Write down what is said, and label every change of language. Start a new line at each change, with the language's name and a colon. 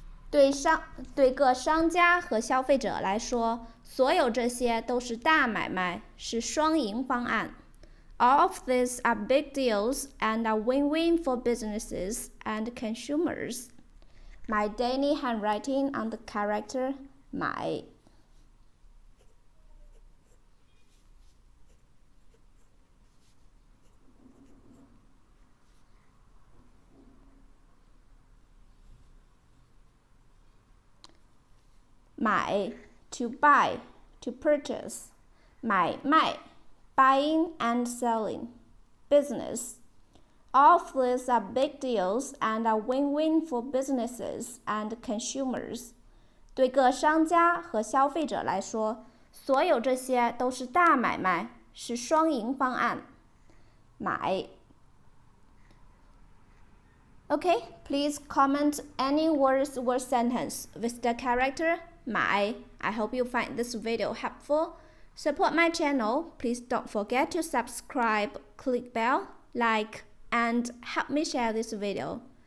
Chinese: 对各商家和消费者来说，所有这些都是大买卖，是双赢方案。
English: All of these are big deals and a win-win for businesses and consumers. My daily handwriting on the character 买。买 to buy, to purchase. 买卖 buying and selling. Business. All of these are big deals and are win-win for businesses and consumers.
Chinese: 对各商家和消费者来说，所有这些都是大买卖，是双赢方案。买。
English: Okay, please comment any words or sentence with the character 买. I hope you find this video helpful. Support my channel. Please don't forget to subscribe, click bell, like, and help me share this video.